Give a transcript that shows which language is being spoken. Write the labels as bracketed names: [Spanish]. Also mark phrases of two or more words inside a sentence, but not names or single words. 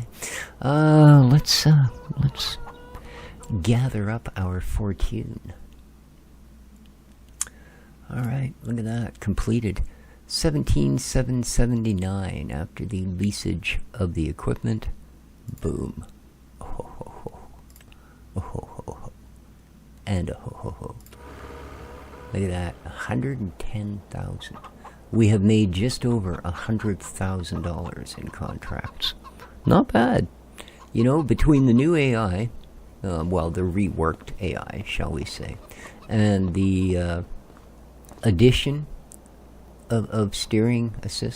[English] Let's gather up our fortune. All right, look at that, completed. 17,779 after the leasage of the equipment. Boom. Oh ho ho ho. Oh ho ho ho. And a ho ho ho. Look at that, 110,000. We have made just over $100,000 in contracts. Not bad. You know, between the new AI, well, the reworked AI, shall we say, and the addition of steering assist.